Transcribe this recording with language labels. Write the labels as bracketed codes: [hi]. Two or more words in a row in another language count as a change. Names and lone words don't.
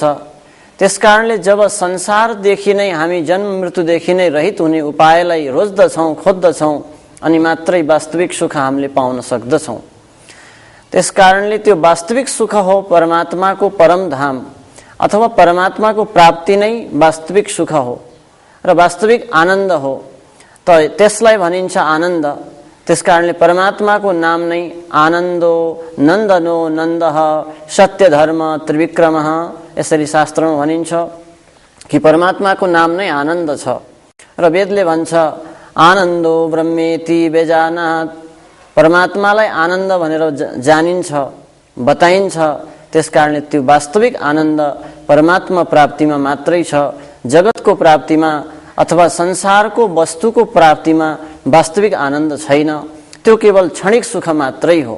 [ne] त्यसकारणले जब संसारदेखि नै हामी जन्म मृत्युदेखि नै रहित हुने उपायलाई रोज्दछौं, खोज्दछौं अनि मात्रै वास्तविक सुख हामीले पाउन सक्दछौं। त्यसकारणले त्यो वास्तविक सुख हो परमात्माको परम धाम अथवा परमात्माको प्राप्ति नै वास्तविक सुख हो र वास्तविक आनन्द हो। त त्यसलाई भनिन्छ आनन्द। त्यसकारणले परमात्माको नाम नै [sa] आनन्दो नन्दनो नन्दः सत्यधर्म त्रिविक्रमः, [ne] यसरी शास्त्रमा भनिन्छ कि परमात्माको नाम नै आनन्द छ र वेदले भन्छ [sa] आनन्दो ब्रह्मेति बेजानात्, [ne] परमात्मालाई आनन्द भनेर जानिन्छ, बताइन्छ। त्यसकारणले त्यो वास्तविक आनन्द परमात्मा प्राप्तिमा मात्रै छ। जगतको प्राप्तिमा अथवा संसारको वस्तुको प्राप्तिमा वास्तविक आनन्द छैन, त्यो केवल क्षणिक सुख मात्रै हो।